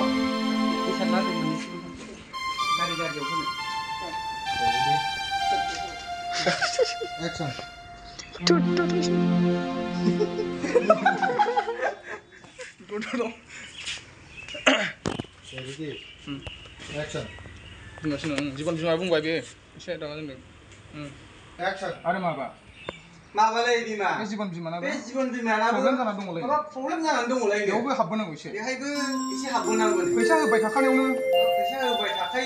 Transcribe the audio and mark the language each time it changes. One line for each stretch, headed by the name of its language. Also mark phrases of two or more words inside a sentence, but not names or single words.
Bodo: हिसाब लादों मोननैसिम गारियाव होनो Action. Ready. Action. जीवन बिमा बुंबाय बे एसे दागा दोनदों Action. आरो माबा माबालै बिमा बे जीवन बिमानाबो बे जीवन बिमानाबो प्रब्लेम जाना दङलै माबा प्रब्लेम जानानै दङलै बेयावबो हाबबोनांगौ एसे बेहायबो एसे हाबबोनांगौ फैसा होबाय थाखानायावनो फैसा होबाय थाखायो